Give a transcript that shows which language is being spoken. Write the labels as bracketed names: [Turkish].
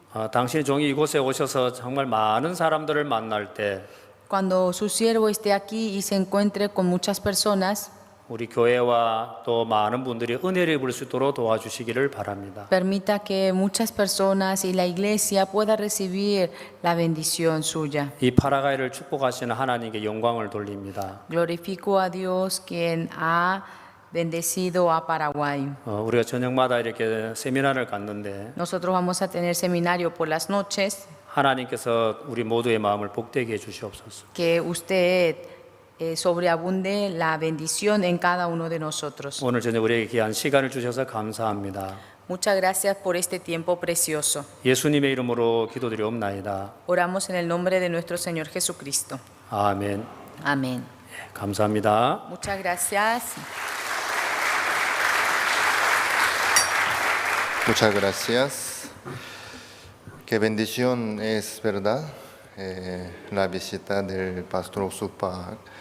[Korean] 당신의 종이 이곳에 오셔서 정말 많은 사람들을 만날 때 [Spanish] Cuando su siervo esté aquí y se encuentre con muchas personas, [Korean] 우리 교회와 또 많은 분들이 은혜를 입을 수 있도록 도와주시기를 바랍니다. [Spanish] permita que muchas personas y la iglesia pueda recibir la bendición suya. [Korean] 이 파라과이를 축복하시는 하나님께 영광을 돌립니다. [Spanish] Glorifico a Dios quien ha bendecido a Paraguay. [Korean] 우리가 저녁마다 이렇게 세미나를 갖는데 [Spanish] Nosotros vamos a tener seminario por las noches. [Korean] 하나님께서 우리 모두의 마음을 복되게 해 주시옵소서. [Spanish] Que usted sobreabunde la bendición en cada uno de nosotros. [Korean] 오늘 저녁 우리에게 귀한 시간을 주셔서 감사합니다. [Spanish] Muchas gracias por este tiempo precioso. [Korean] 예수님의 이름으로 기도드리옵나이다. [Spanish] Oramos en el nombre de nuestro Señor Jesucristo. [Korean] 아멘. [Spanish] Amén. [Korean] 감사합니다. [Spanish] Muchas gracias. Muchas gracias. Qué bendición es, ¿verdad? La visita del pastor Osupak.